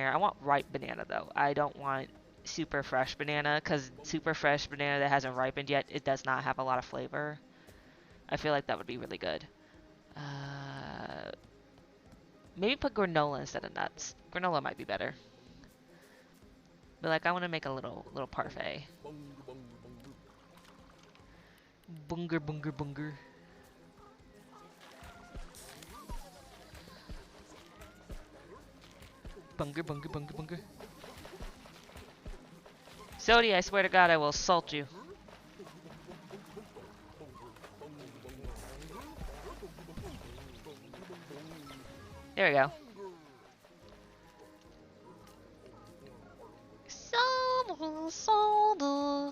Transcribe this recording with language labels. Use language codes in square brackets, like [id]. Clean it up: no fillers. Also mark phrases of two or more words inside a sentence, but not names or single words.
[en] I want ripe banana though. I don't want super fresh banana because super fresh banana that hasn't ripened yet, it does not have a lot of flavor. I feel like that would be really good. Maybe put granola instead of nuts. Granola might be better. But like I want to make a little parfait. Bunger. Bunger. Sodi, I swear to God, I will assault you. There we go. Soda.